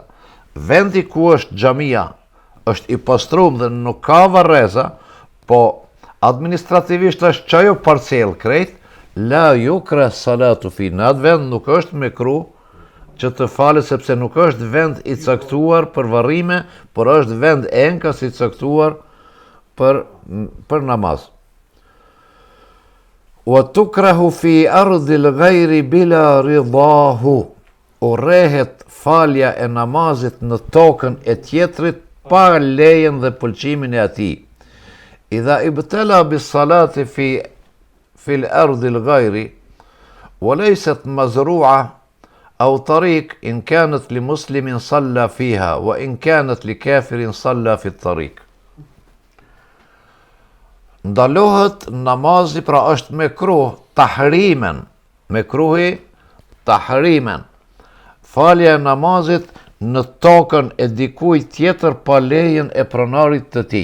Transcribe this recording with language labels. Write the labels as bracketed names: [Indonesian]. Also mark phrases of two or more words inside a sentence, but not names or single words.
[Albanian] Vendi ku është xhamia është i pastruar dhe nuk ka varreza, po administrativisht është çajo parcel krejt, [Arabic] لا تكره الصلاة في, [Albanian] në atë vend nuk është mekruh që të falet, sepse nuk është vend i caktuar për varrime, por është vend enkas i caktuar për namaz. [Arabic] وتكره في أرض الغير بلا رضاه, [Albanian] urrehet falja e namazit në tokën e tjetrit pa lejen dhe pëlqimin e atij. [Arabic] إذا ابتلي بالصلاة في الأرض الغير وليست مزروعة أو طريق إن كانت لمسلم صلى فيها وإن كانت لكافر صلى في الطريق. [Albanian] Ndalohet namazi, pra është mekruh tahrimen, mekruhi tahrimen, falja e namazit në tokën e dikujt tjetër pa lejen e pronarit të tij.